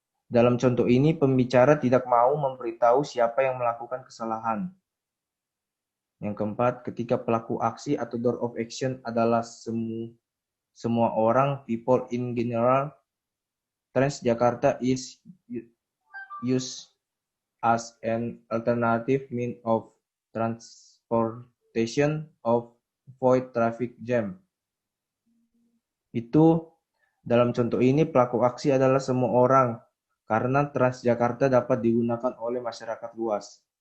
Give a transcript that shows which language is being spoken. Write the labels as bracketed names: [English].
[Indonesian] Dalam contoh ini pembicara tidak mau memberitahu siapa yang melakukan kesalahan. Yang keempat, ketika pelaku aksi atau door of action adalah semua orang, [English] people in general, Transjakarta is used as an alternative means of transportation of avoid traffic jam. [Indonesian] Itu dalam contoh ini pelaku aksi adalah semua orang karena Transjakarta dapat digunakan oleh masyarakat luas.